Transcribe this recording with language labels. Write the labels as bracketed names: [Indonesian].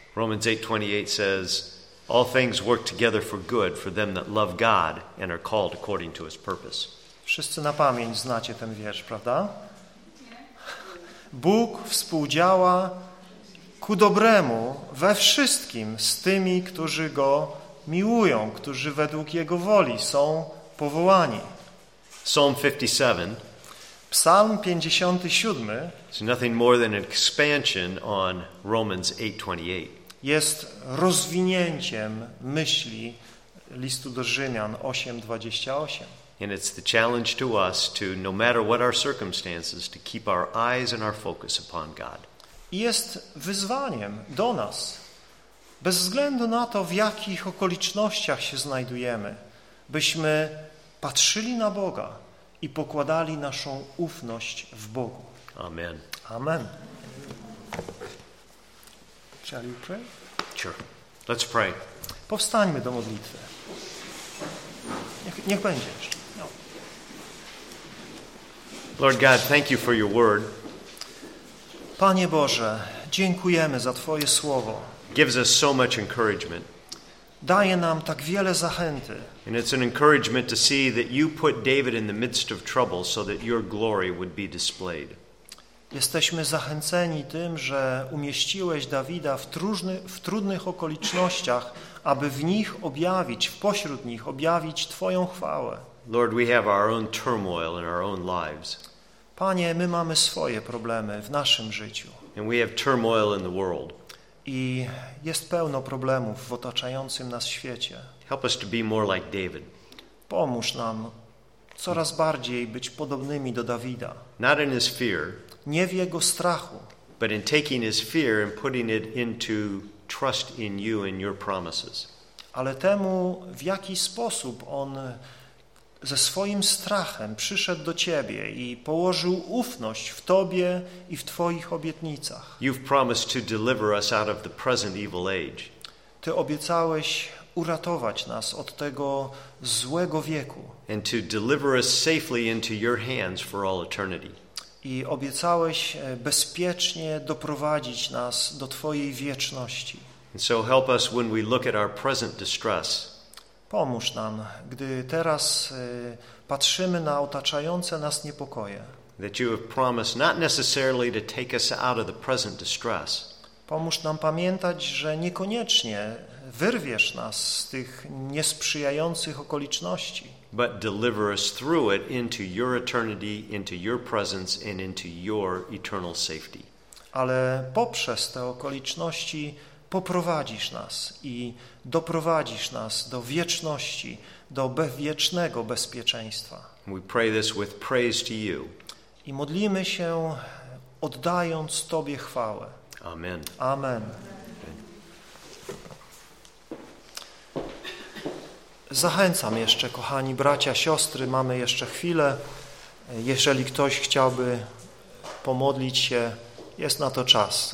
[English] Romans 8:28 says, all things work together for good for them that love God and are called according to his purpose. [Polish] Wszyscy na pamięć znacie ten wiersz, prawda? Bóg współdziała ku dobremu we wszystkim z tymi, którzy go miłują, którzy według jego woli są powołani. [English] Psalm 57. [Polish] Psalm 57. [English] It's nothing more than an expansion on Romans 8:28. [Polish] Jest rozwinięciem myśli listu do Rzymian 8:28. [English] And it's the challenge to us to, no matter what our circumstances, to keep our eyes and our focus upon God. [Polish] Jest wyzwaniem do nas, bez względu na to, w jakich okolicznościach się znajdujemy, byśmy patrzyli na Boga i pokładali naszą ufność w Bogu. [English] Amen. [Polish] Amen. [English] Shall we pray? Sure. Let's pray. [Polish] Powstańmy do modlitwy. Niech będzie. No. [English] Lord God, thank you for your word. [Polish] Panie Boże, dziękujemy za Twoje słowo. [English] Gives us so much encouragement. [Polish] Daje nam tak wiele zachęty. [English] And it's an encouragement to see that you put David in the midst of trouble so that your glory would be displayed. [Polish] Jesteśmy zachęceni tym, że umieściłeś Dawida w trudnych okolicznościach, aby w nich objawić, w pośród nich objawić Twoją chwałę. [English] Lord, we have our own turmoil in our own lives. [Polish] Panie, my mamy swoje problemy w naszym życiu. [English] And we have turmoil in the world. [Polish] I jest pełno problemów w otaczającym nas świecie. [English] Help us to be more like David. [Polish] Pomóż nam coraz bardziej być podobnymi do Dawida. [English] Not in his fear, [Polish] nie w jego strachu, [English] but in taking his fear and putting it into trust in you and your promises. [Polish] Ale temu, w jaki sposób on ze swoim strachem przyszedł do Ciebie i położył ufność w Tobie i w Twoich obietnicach. [English] You've promised to deliver us out of the present evil age. [Polish] Ty obiecałeś uratować nas od tego złego wieku. [English] And to deliver us safely into your hands for all eternity. [Polish] I obiecałeś bezpiecznie doprowadzić nas do Twojej wieczności. [English] And so help us when we look at our present distress. [Polish] Pomóż nam, gdy teraz patrzymy na otaczające nas niepokoje. [English] That you have promised not necessarily to take us out of the present distress. [Polish] Pomóż nam pamiętać, że niekoniecznie wyrwiesz nas z tych niesprzyjających okoliczności. [English] But deliver us through it into your eternity, into your presence and into your eternal safety. [Polish] Ale poprzez te okoliczności poprowadzisz nas i doprowadzisz nas do wieczności, do wiecznego bezpieczeństwa. [English] We pray this with praise to you. [Polish] I modlimy się, oddając Tobie chwałę. [English] Amen. [Polish] Amen. Zachęcam jeszcze, kochani bracia, siostry, mamy jeszcze chwilę. Jeżeli ktoś chciałby pomodlić się, jest na to czas.